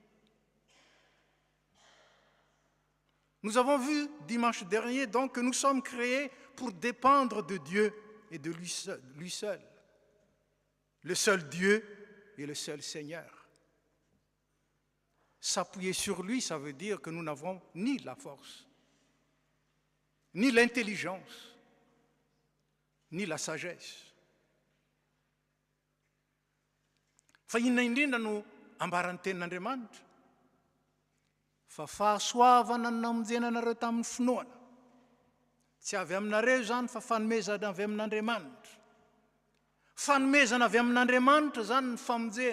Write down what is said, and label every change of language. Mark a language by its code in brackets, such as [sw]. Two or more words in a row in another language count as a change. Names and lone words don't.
[fr] Nous avons vu dimanche dernier donc que nous sommes créés pour dépendre de Dieu et de lui seul. Le seul Dieu et le seul Seigneur. S'appuyer sur lui, ça veut dire que nous n'avons ni la force, ni l'intelligence, ni la sagesse. [mg] Fa inona indrindra no ambaran'ny tenin'Andriamanitra fa fahasoavana no namonjenanareo tamin'ny finoana. Tsy avy aminareo zany fa fanomezana avy amin'Andriamanitra. Fanomezana avy amin'Andriamanitra zany ny famonjena.